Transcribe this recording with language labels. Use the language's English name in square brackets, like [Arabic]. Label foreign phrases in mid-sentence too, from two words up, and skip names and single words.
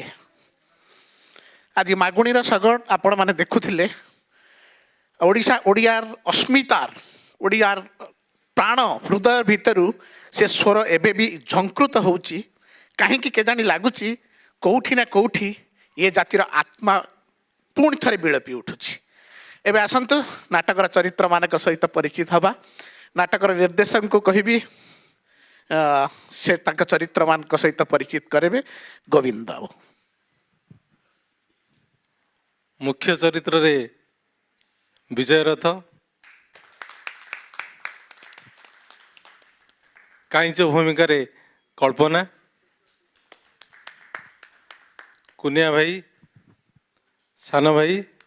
[Odia] ଆଜ ମାଗୁଣିର ସଗଡ଼ ଆପଣ ମାନେ ଦେଖୁଥିଲେ ଓଡ଼ିଶା ଓଡ଼ିଆର ଅସ୍ମିତାର ଓଡ଼ିଆର ପ୍ରାଣ ହୃଦୟ ଭିତରୁ ସେ ସ୍ୱର ଏବେ ଭି ଝଙ୍କୃତ ହେଉଛି କାହେ କି କେଜାଣି ଲାଗୁଛି କୋଉଠି ନା କୋଉଠି ଏ ଜାତିର ଆତ୍ମା ପୁଣି ଥରେ ବିଳପି ଉଠୁଛି। ଏବେ ଆସନ୍ତୁ ନାଟକର ଚରିତ୍ର ମାନଙ୍କ ସହିତ ପରିଚିତ ହେବା ନାଟକର ନିର୍ଦ୍ଦେଶକଙ୍କୁ କହିବି ସେ ତାଙ୍କ ଚରିତ୍ର ମାନଙ୍କ ସହିତ ପରିଚିତ କରେଇବେ ଗୋବିନ୍ଦ ବାବୁ। ମୁଖ୍ୟ ଚରିତ୍ର ରେ ବିଜୟ ରଥ କାଇଁଚ ଭୂମିକା ରେ କଳ୍ପନା କୁନିଆ ଭାଇ ସାନ ଭାଇ